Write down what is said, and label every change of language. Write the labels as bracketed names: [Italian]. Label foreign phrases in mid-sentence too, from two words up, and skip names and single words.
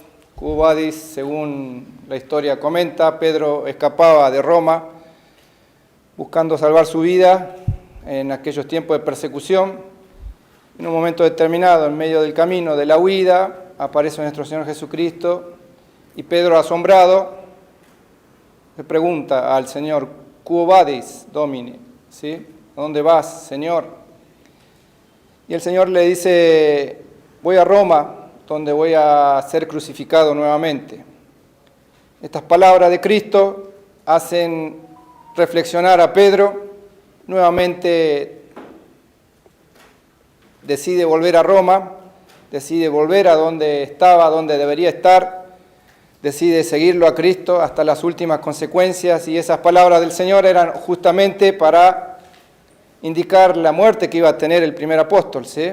[Latin] Quo Vadis, [Spanish] según la historia comenta, Pedro escapaba de Roma buscando salvar su vida en aquellos tiempos de persecución. En un momento determinado, en medio del camino de la huida, aparece nuestro Señor Jesucristo y Pedro, asombrado, le pregunta al Señor: [Latin] Quo vadis, Domine? [Spanish] ¿Sí? ¿A dónde vas, Señor? Y el Señor le dice: voy a Roma, donde voy a ser crucificado nuevamente. Estas palabras de Cristo hacen reflexionar a Pedro. Nuevamente decide volver a Roma, decide volver a donde estaba, donde debería estar, decide seguirlo a Cristo hasta las últimas consecuencias, y esas palabras del Señor eran justamente para indicar la muerte que iba a tener el primer apóstol, ¿sí?